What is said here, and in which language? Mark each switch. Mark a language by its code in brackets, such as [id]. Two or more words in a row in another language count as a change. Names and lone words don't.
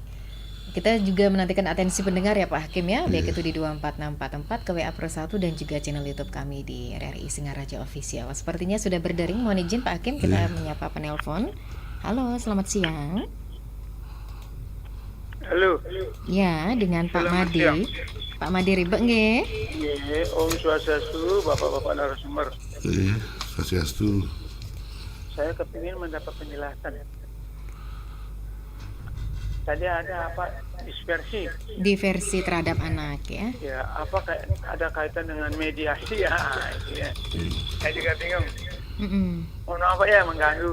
[id] Kita juga menantikan atensi pendengar ya Pak Hakim ya, baik itu di 24644 ke WA Pro 1 dan juga channel YouTube kami di RRI Singaraja Official. Sepertinya sudah berdering, mohon izin Pak Hakim kita menyapa penelpon. Halo, selamat siang. Halo. Ya, dengan Pak Selamat Madi. siang. Pak Madi Ribek nggih. Nggih, [ban] Om Swastiastu, [id] Bapak-bapak narasumber. Swastiastu. Saya kepingin mendapat penjelasan. Tadi ada apa diversi terhadap anak ya. Ya, apa ada kaitan dengan mediasi ya? Ya. Saya juga bingung. Mohon maaf ya mengganggu.